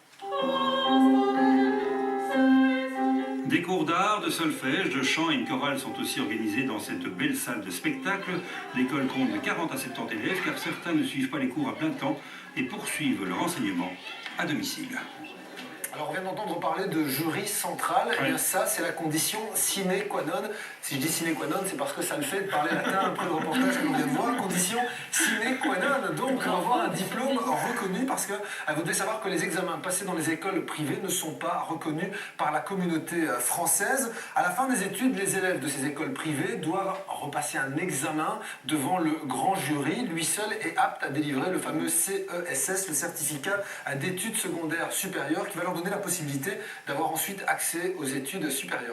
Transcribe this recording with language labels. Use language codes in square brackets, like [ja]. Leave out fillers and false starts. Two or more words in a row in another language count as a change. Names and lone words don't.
[fr] Des cours d'art, de solfège, de chant et une chorale sont aussi organisés dans cette belle salle de spectacle. L'école compte de 40 à 70 élèves car certains ne suivent pas les cours à plein temps et poursuivent leur enseignement à domicile. Alors on vient d'entendre parler de jury central, et bien ça c'est la condition [la] sine qua non. [fr] Si je dis [la] sine qua non, [fr] c'est parce que ça le fait de parler latin après le reportage que l'on vient de voir. [la] Condition sine qua non, [fr] donc avoir un diplôme reconnu, parce que vous devez savoir que les examens passés dans les écoles privées ne sont pas reconnus par la communauté française. À la fin des études, les élèves de ces écoles privées doivent repasser un examen devant le grand jury. Lui seul est apte à délivrer le fameux CESS, le certificat d'études secondaires supérieures, qui va leur donner donner la possibilité d'avoir ensuite accès aux études supérieures.